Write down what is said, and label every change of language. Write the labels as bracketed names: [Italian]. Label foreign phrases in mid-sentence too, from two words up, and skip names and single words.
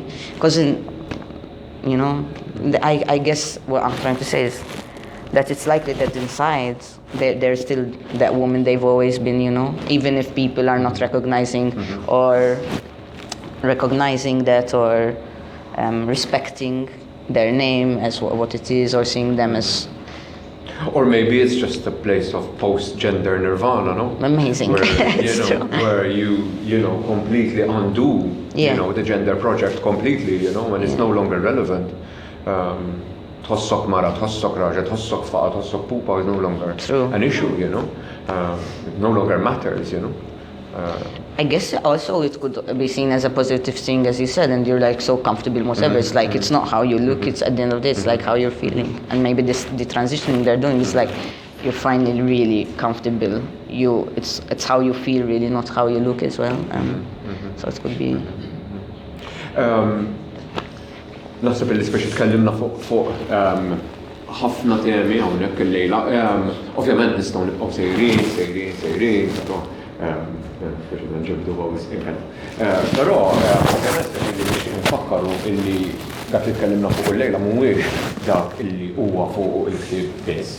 [English] Because I guess what I'm trying to say is that it's likely that inside they're still that woman they've always been, even if people are not recognizing that or respecting their name as what it is or seeing them as... Or maybe it's just a place of post-gender nirvana, no? Amazing. Where, where you completely undo, the gender project completely, when it's no longer relevant. [Maltese] Tħossok mara, tħossok raġel, tħossok faqa, tħossok pupa [English] is no longer an issue, it no longer matters, I guess also it could be seen as a positive thing, as you said, and you're like so comfortable, whatever. It's like it's not how you look, it's at the end of the day, it's like how you're feeling. And maybe the transitioning they're doing is like you're finally really comfortable. It's how you feel really, not how you look as well. So it could be. [Maltese] Naħseb li speċi tkellimna fuq ħafna temi hawnhekk illejla. Ovvjament nistgħu nibqgħu sejrin, speċi nġibdu għaw isqinkan. Però ovvjament li nfakkaru illi dak li tkellimna fuq illejla mhuwiex dak illi huwa fuq il-ktieb biss.